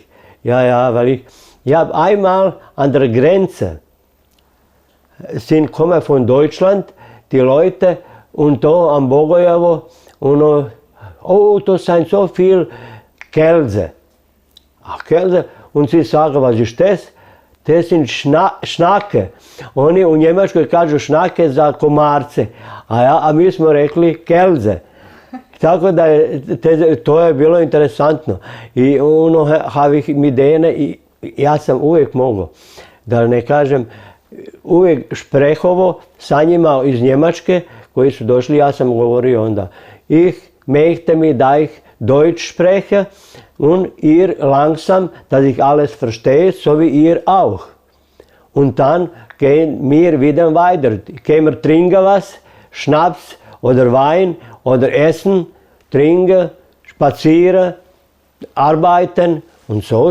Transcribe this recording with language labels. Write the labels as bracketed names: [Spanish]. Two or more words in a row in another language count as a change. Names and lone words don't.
[German] Ja, weil ich habe einmal an der Grenze, kommen von Deutschland, die Leute, und da am Bogojevo, und da sind so viel Kälte. Kälte, und sie sagen, was ist das? Das sind šnake. [Croatian] Oni u Njemačkoj kažu šnake za komarce, a mi smo rekli kelze. Tako da to je bilo interesantno. I [German] habe ich mit denen, [Croatian] ja sam uvijek mogao, da ne kažem, uvijek šprehovo sa njima iz Njemačke koji su došli, ja sam govorio onda, [German] ich möchte mi da ich Deutsch spreche und ihr langsam, dass ich alles verstehe, so wie ihr auch. Und dann gehen wir wieder weiter. Gehen wir trinken was, Schnaps oder Wein oder essen, trinken, spazieren, arbeiten und so.